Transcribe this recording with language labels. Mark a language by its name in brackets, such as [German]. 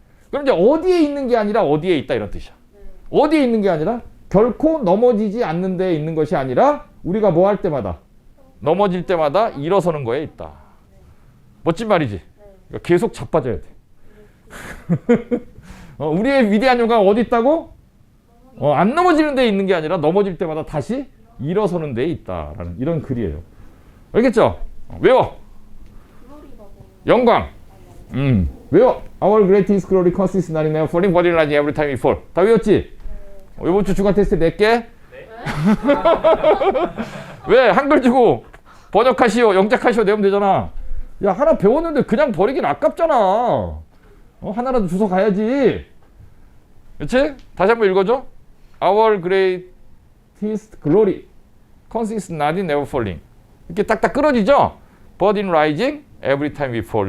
[Korean] 그럼 이제 어디에 있는 게 아니라 어디에 있다 이런 뜻이야. 어디에 있는 게 아니라 결코 넘어지지 않는 데에 있는 것이 아니라 우리가 뭐 할 때마다 넘어질 때마다 일어서는 거에 있다. 멋진 말이지. 그러니까 계속 자빠져야 돼. 우리의 위대한 영광은 어디 있다고? 안 넘어지는 데에 있는 게 아니라 넘어질 때마다 다시 일어서는 데에 있다라는 이런 글이에요. 알겠죠? 외워. 영광. 왜요? [English] Our greatest glory consists not in never falling, but in rising every time we fall. [Korean] 다 외웠지? 이번 주 주간 테스트 낼게. 왜? 한글 주고 번역하시오, 영작하시오 내면 되잖아. 야, 하나 배웠는데 그냥 버리긴 아깝잖아. 하나라도 주워 가야지. 그치? 다시 한번 읽어줘. [English] Our greatest glory consists not in never falling. [Korean] 이렇게 딱딱 끊어지죠? [English] But in rising every time we fall.